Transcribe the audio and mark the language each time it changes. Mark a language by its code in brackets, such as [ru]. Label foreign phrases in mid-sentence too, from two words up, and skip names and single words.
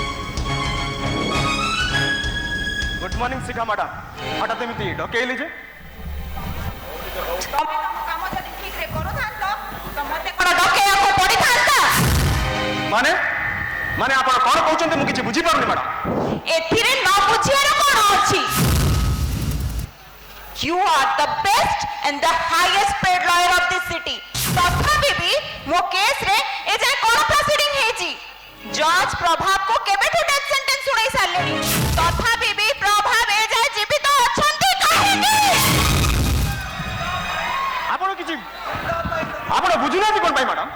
[en] good morning [or] शिखा मैडम ହଠାତ ଏମିତି ଡକେଇଲେ ଯେ ତମେ ତମ କାମ ଯଦି ଠିକରେ କରୁଥାନ୍ତ ତ ମତେ କଣ ଡକେଇବାକୁ ପଡିଥାନ୍ତା? ମାନେ ମାନେ ଆପଣ କଣ କହୁଛନ୍ତି ମୁଁ କିଛି ବୁଝିପାରୁନି ମ୍ୟାଡାମ। ଏଥିରେ ନ ବୁଝିବାର କଣ ଅଛି? [en] You are the best and the highest paid lawyer of this city. [or] ତଥାପି ବି ମୋ କେସରେ ଏ ଯାଏ କଣ ପ୍ରୋସିଡିଂ ହେଇଛି? ଜଜ ପ୍ରଭାବ को କେବେଠୁ [en] death sentence [or] ଶୁଣେଇ ସାରିଲେଣି, ତଥାପି ବି ପ୍ରଭାବ ଏ ଯାଏ ଜୀବିତ ଅଛନ୍ତି କାହିଁକି? ଆପଣ କିଛି ଆପଣ ବୁଝୁନାହାନ୍ତି କ'ଣ ପାଇଁ ମ୍ୟାଡାମ?